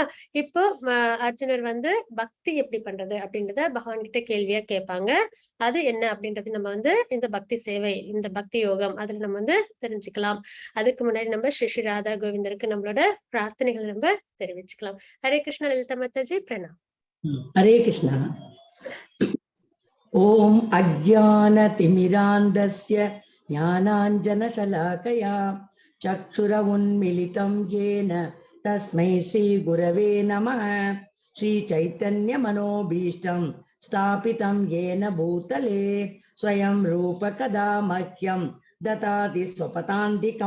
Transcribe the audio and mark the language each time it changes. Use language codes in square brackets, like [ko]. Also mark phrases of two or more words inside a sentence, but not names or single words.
[ta] இப்போ அர்ஜுனர் வந்து பக்தி எப்படி பண்றது அப்படின்றத பகவான் கிட்ட கேள்வியா கேட்பாங்க. அது என்ன அப்படின்றது நம்ம வந்து இந்த பக்தி சேவை, இந்த பக்தி யோகம் அதுல நம்ம வந்து தெரிஞ்சுக்கலாம். அதுக்கு முன்னாடி நம்ம ஸ்ரீ ராதா கோவிந்தருக்கு நம்மளோட பிரார்த்தனைகளை நம்ம தெரிவிச்சுக்கலாம். ஹரே கிருஷ்ணா. லலிதா மாதாஜி பிரணாம். [sa] हरे कृष्ण। ओम अज्ञानतिमिरान्धस्य ज्ञानाञ्जनशलाकया चक्षुरुन्मीलितं येन तस्मै श्रीगुरवे नमः। श्रीचैतन्यमनोभीष्टं स्थापितं येन भूतले स्वयं रूपकदा मह्यं ददाति स्वपदान्तिकं।